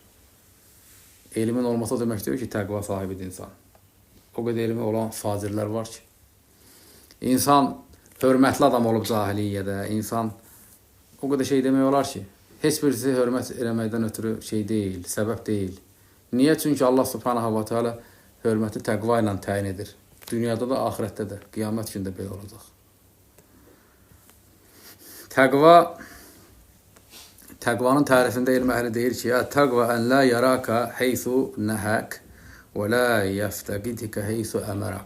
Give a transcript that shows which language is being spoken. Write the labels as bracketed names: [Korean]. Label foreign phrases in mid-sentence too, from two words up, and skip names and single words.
[Azerbaijani] Elmin olması demək deyir ki, təqva sahibidir insan. O qədər elmi olan facirlər var ki. İnsan hörmətli adam olub cahiliyyədə, insan o qədər şey demək olar ki, heç birisi hörmət eləməkdən ötürü şey deyil, səbəb deyil. Niyə? Çünki [Arabic] الله سبحانه وتعالى [Azerbaijani] hörməti təqva ilə təyin edir. Dünyada da, ahirətdə də, qiyamət gündə belə olacaq. Təqvanın tərifində elm əhli deyir ki, təqva [Arabic] أن لا يراك حيث نهاك ولا يفتقدك حيث أمرك.